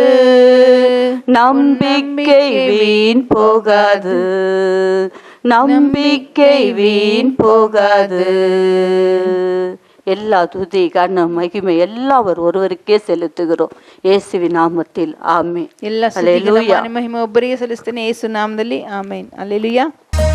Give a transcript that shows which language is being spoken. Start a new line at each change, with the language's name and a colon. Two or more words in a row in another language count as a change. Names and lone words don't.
Tamil: நம்பிக்கை வீண் போகாது, நம்பிக்கை வீண் போகாது. எல்லா துதி கன மகிமை எல்லாம் அவர் ஒருவருக்கே செலுத்துகிறோம் இயேசுவின் நாமத்தில். ஆமென்.
Kannada: ಎಲ್ಲ ಮಹಿಮೆ ಒಬ್ಬರಿಗೆ ಸಲ್ಲಿಸ್ತೇನೆ ಯೇಸು ನಾಮದಲ್ಲಿ. ಆಮೆನ್. ಹಲ್ಲೆಲೂಯಾ.